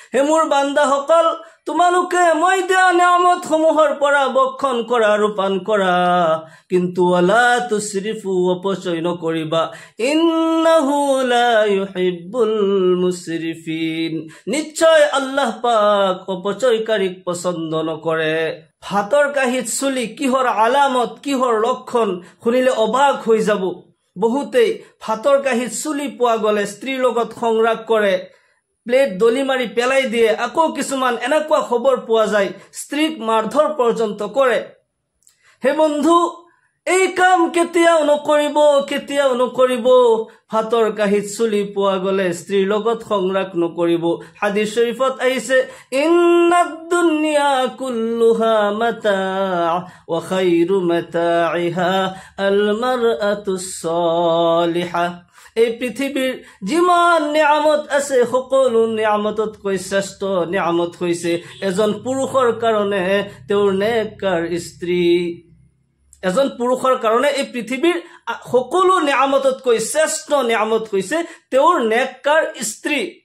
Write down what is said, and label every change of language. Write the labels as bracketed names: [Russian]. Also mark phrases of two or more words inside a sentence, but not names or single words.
[Assamese] হে মোৰ বান্দাসকল, তোমালোকে মই দিয়া নিয়ামতসমূহৰ পৰা বক্ষণ কৰা আৰু পান কৰা, কিন্তু [Arabic] ولا تسرفوا, [Assamese] অপচয় নকৰিবা। [Arabic] إنه لا يحب المسرفين, [Assamese] নিশ্চয় আল্লাহ পাক অপচয়কাৰীক পছন্দ নকৰে। ভাতৰ কাঁহীত চুলি কিহৰ আলামত, কিহৰ লক্ষণ শুনিলে অবাক হৈ যাব। বহুতেই ভাতৰ কাঁহীত চুলি পোৱা গ'লে স্ত্ৰীৰ লগত সংৰাগ কৰে, প্লেট দলি মাৰি পেলাই দিয়ে। আকৌ কিছুমান এনেকুৱা খবৰ পোৱা যায় স্ত্ৰীক মাৰধৰ পৰ্যন্ত কৰে। হে বন্ধু, এই কাম কেতিয়াও নকৰিব, কেতিয়াও নকৰিব। ভাতৰ কাঁহীত চুলি পোৱা গ'লে স্ত্ৰীৰ লগত সংৰাগ নকৰিব। হাদিছ শৰীফত আহিছে, [Arabic] إن الدنيا كلها متاع وخير متاعها المرأة الصالحة. [Assamese] এই পৃথিৱীৰ যিমান নিয়ামত আছে, সকলো নিয়ামততকৈ শ্ৰেষ্ঠ নিয়ামত হৈছে এজন পুৰুষৰ কাৰণে তেওঁৰ নেককাৰ স্ত্ৰী। এজন পুৰুষৰ কাৰণে এই পৃথিৱীৰ সকলো নিয়ামততকৈ শ্ৰেষ্ঠ নিয়ামত হৈছে তেওঁৰ নেককাৰ স্ত্ৰী।